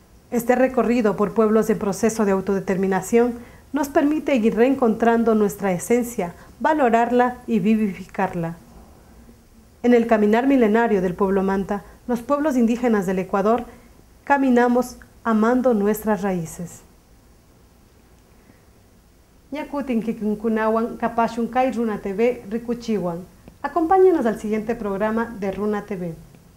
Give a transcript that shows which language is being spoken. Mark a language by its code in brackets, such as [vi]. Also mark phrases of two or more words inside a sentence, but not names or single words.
[es] Este recorrido por pueblos en proceso de autodeterminación nos permite ir reencontrando nuestra esencia, valorarla y vivificarla. En el caminar milenario del pueblo manta, los pueblos indígenas del Ecuador caminamos amando nuestras raíces. [qu] Ñakutin kikunkunawan kapashun kay Runa TV rikuchiwan. [es] Acompáñenos al siguiente programa de Runa TV.